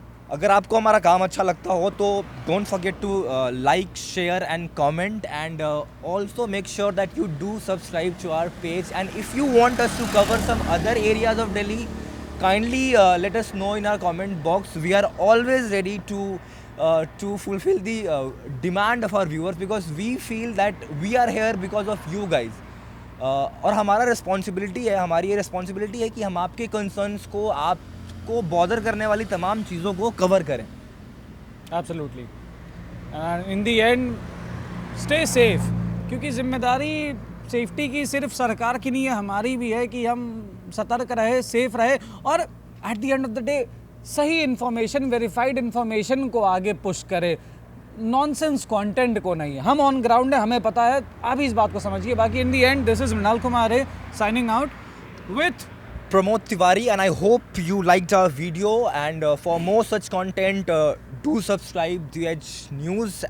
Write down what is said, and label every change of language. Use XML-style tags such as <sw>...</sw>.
<hi>अगर आपको हमारा काम अच्छा लगता हो तो</hi> <en>don't forget to like, share and comment, and also make sure that you do subscribe to our page. And if you want us to cover some other areas of Delhi, kindly let us know in our comment box. We are always ready to fulfill the demand of our viewers, because we feel that we are here because of you guys.</en> <hi>और हमारा responsibility है, हमारी ये responsibility है कि हम आपके concerns को, आपको बॉदर करने वाली तमाम चीज़ों को कवर करें।</hi> <en>absolutely, and in the end stay safe,</en> <hi>क्योंकि जिम्मेदारी सेफ्टी की सिर्फ सरकार की नहीं है, हमारी भी है कि हम सतर्क रहे, सेफ रहे, और</hi> <en>at the end of the day</en> <hi>सही इन्फॉर्मेशन, वेरीफाइड इन्फॉर्मेशन को आगे पुश करें, नॉनसेंस कंटेंट को नहीं। हम ऑन ग्राउंड है, हमें पता है, आप इस बात को समझिए। बाकी</hi> <en>in the end this is</en> <hi>Mrinal Kumar</hi> <en>Signing out with Pramod Tiwari, and I hope you liked our video, and for more such content do subscribe The Edge News.</en>